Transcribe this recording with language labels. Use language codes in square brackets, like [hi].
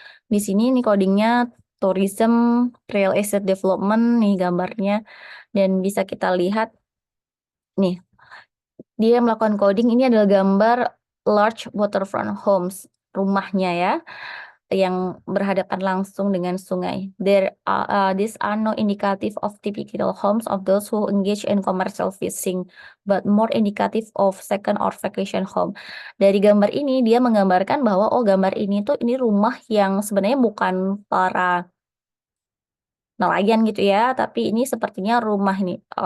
[id] Di sini ini codingnya tourism, real estate development nih gambarnya. Dan bisa kita lihat nih, dia melakukan coding ini adalah gambar [en] large waterfront homes, [id] rumahnya ya, yang berhadapan langsung dengan sungai. [en] These are no indicative of typical homes of those who engage in commercial fishing, but more indicative of second or vacation home. [id] Dari gambar ini dia menggambarkan bahwa gambar ini tuh ini rumah yang sebenarnya bukan para nelayan gitu ya, tapi ini sepertinya rumah nih.